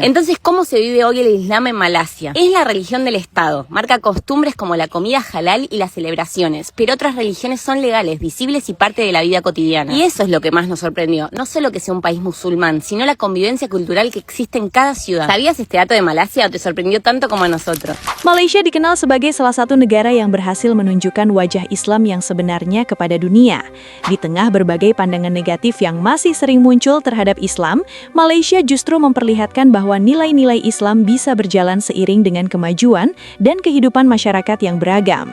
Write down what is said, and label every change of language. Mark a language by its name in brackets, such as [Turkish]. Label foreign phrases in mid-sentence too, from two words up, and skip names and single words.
[Spanish] Entonces, ¿cómo se vive hoy el Islam en Malasia? Es la religión del Estado, marca costumbres como la comida halal y las celebraciones, pero otras religiones son legales, visibles y parte de la vida cotidiana. Y eso es lo que más nos sorprendió, no solo que sea un país musulmán, sino la convivencia cultural que existe en cada ciudad. ¿Sabías este dato de Malasia o te sorprendió tanto como a nosotros? [Indonesian] Malaysia dikenal sebagai salah satu negara yang berhasil menunjukkan wajah Islam yang sebenarnya kepada dunia. Di tengah berbagai pandangan negatif yang masih sering muncul terhadap Islam, Malaysia justru memperlihatkan bahwa nilai-nilai Islam bisa berjalan seiring dengan kemajuan dan kehidupan masyarakat yang beragam.